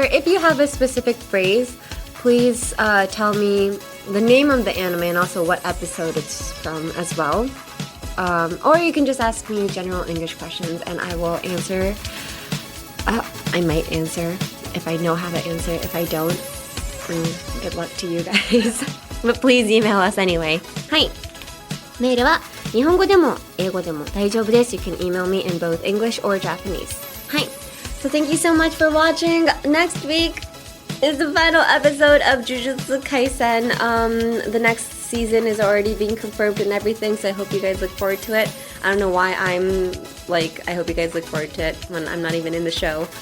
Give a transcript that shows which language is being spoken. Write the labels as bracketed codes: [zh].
[en] If you have a specific phrase, please tell me the name of the anime and also what episode it's from as well. Or you can just ask me general English questions and I will answer. I might answer if I know how to answer. If I don't, good luck to you guys. But please email us anyway. [ja] はい。メールは日本語でも英語でも大丈夫です。 [en] You can email me in both English or Japanese. [ja] はい。 [en] So thank you so much for watching. Next week is the final episode of Jujutsu Kaisen. The next season is already being confirmed and everything, so I hope you guys look forward to it. I don't know why I'm like, I hope you guys look forward to it when I'm not even in the show.